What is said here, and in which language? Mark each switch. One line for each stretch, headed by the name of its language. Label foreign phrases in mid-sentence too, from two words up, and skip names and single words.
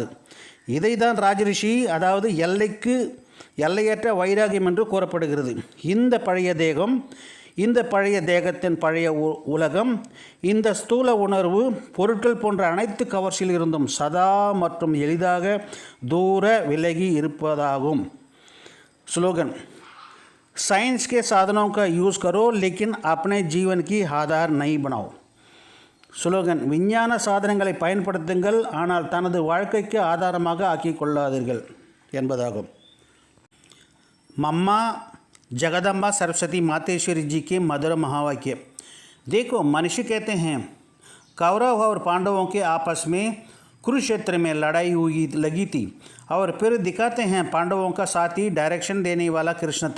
Tamil: இதை தான் ராஜரிஷி, அதாவது எல்லையற்ற வைராகியம் என்று கூறப்படுகிறது. இந்த பழைய தேகம், இந்த பழைய தேகத்தின் பழைய உலகம், இந்த ஸ்தூல உணர்வு பொருட்கள் போன்ற அனைத்து கவர்ச்சியில் இருந்தும் சதா மற்றும் எளிதாக தூர விலகி இருப்பதாகும். ஸ்லோகன்:
Hindi: साइंस के साधनों का यूज़ करो लेकिन अपने जीवन की आधार नहीं बनाओ.
Tamil: ஸ்லோகன்: விஞ்ஞான சாதனங்களை பயன்படுத்துங்கள், ஆனால் தனது வாழ்க்கைக்கு ஆதாரமாக ஆக்கிக் கொள்ளாதீர்கள் என்பதாகும்.
Hindi: मम्मा जगदम्बा सरस्वती मातेश्वरी जी के मधुर महावाक्य. देखो, मनुष्य कहते हैं कौरव और पांडवों के आपस में कुरुक्षेत्र में लड़ाई लगी थी, और फिर दिखाते हैं पांडवों का साथी डायरेक्शन देने वाला कृष्ण था.